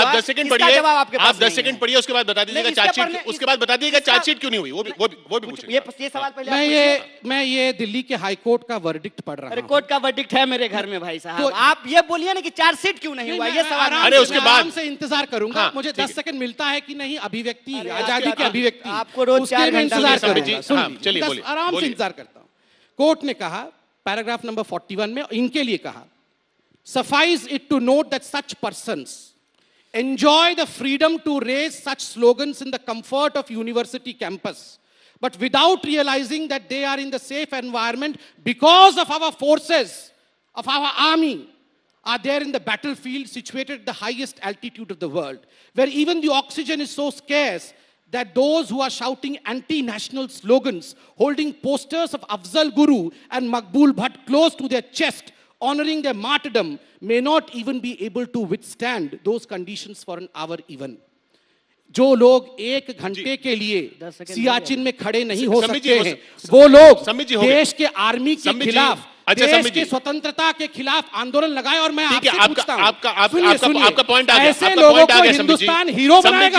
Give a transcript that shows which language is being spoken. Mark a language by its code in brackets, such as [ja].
[hi] आप 10 सेकंड पढ़िए, आप 10 सेकंड पढ़िए, उसके बाद बता दीजिएगा चार्जशीट, उसके बाद बता दीजिएगा चार्जशीट क्यों नहीं हुई, वो भी पूछिए। ये सवाल पहले मैं ये दिल्ली के हाई कोर्ट का वर्डिक्ट पढ़ रहा हूं। कोर्ट का वर्डिक्ट है मेरे घर में भाई साहब। आप ये बोलिए ना कि चार्जशीट क्यों नहीं हुआ, ये सवाल। अरे उसके बाद आराम से इंतजार करूंगा, मुझे 10 सेकंड मिलता है कि नहीं, अभिव्यक्ति, आजादी की अभिव्यक्ति, आपको रोज 4 घंटा इंतजार करूंगा। आराम से इंतजार करता हूं। कोर्ट ने कहा पैराग्राफ नंबर 41 में, इनके लिए कहा, [en] suffice it to note that such persons enjoy the freedom to raise such slogans in the comfort of university campus, but without realizing that they are in the safe environment because of our forces, of our army are there in the battlefield situated at the highest altitude of the world, where even the oxygen is so scarce that those who are shouting anti-national slogans, holding posters of Afzal Guru and Maqbool Bhatt close to their chest, honoring their martyrdom, may not even be able to withstand those conditions for an hour even. [hi] जो लोग 1 घंटे के लिए सियाचिन में खड़े नहीं हो सकते हैं, वो लोग देश के आर्मी के खिलाफ, देश की स्वतंत्रता के खिलाफ आंदोलन लगाए। और मैं आपसे पूछता हूं, आपका पॉइंट आ गया, ऐसे लोगों को हिंदुस्तान हीरो बनाएगा?